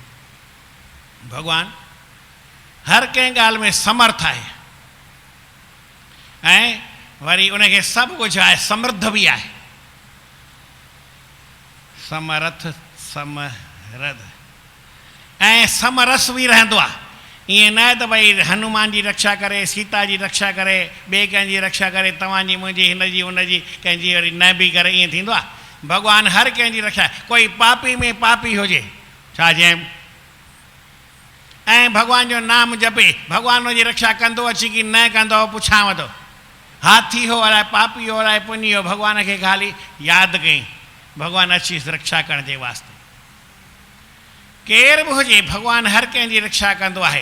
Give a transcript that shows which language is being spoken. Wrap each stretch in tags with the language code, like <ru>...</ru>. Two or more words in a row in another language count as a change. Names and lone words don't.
<sd>भॻवानु हर कंहिं ॻाल्हि में समर्थ आहे, ऐं वरी उनखे सभु कुझु आहे, समृद्ध बि आहे। समर्थ समरथ ऐं समरस बि रहंदो आहे। ईअं न त भई हनुमान जी रक्षा करे, सीता जी रक्षा करे, ॿिए कंहिंजी रक्षा करे, तव्हांजी मुंहिंजी हिनजी हुनजी कंहिंजी वरी न बि करे, ईअं थींदो आहे? भॻवानु हर कंहिंजी रक्षा। कोई पापी में पापी हुजे छा चएं, ऐं भॻवान जो नाम जपे, भॻवान हुनजी रक्षा कंदो अची की न कंदो? पुछांव थो। हाथी हो अलाए पापी हो अलाए पुञी हो, भॻवान खे ख़ाली यादि कई, भॻवानु अची रक्षा करण जे वास्ते। केर बि हुजे भॻवानु हर कंहिंजी रक्षा कंदो आहे।</sd>